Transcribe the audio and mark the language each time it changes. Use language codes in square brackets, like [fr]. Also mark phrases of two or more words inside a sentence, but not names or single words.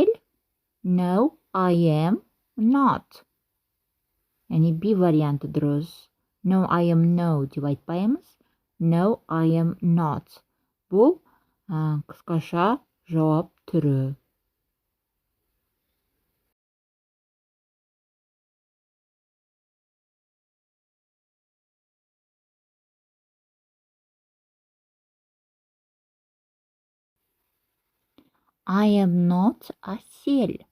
[en] No, I am not. [kk] Яғни B варианты дұрыс. [en] No, I am no [kk] деп айтпаймыз. [en] No, I am not. [kk] Бұл қысқаша жауап түрі. [en] I am not әсел.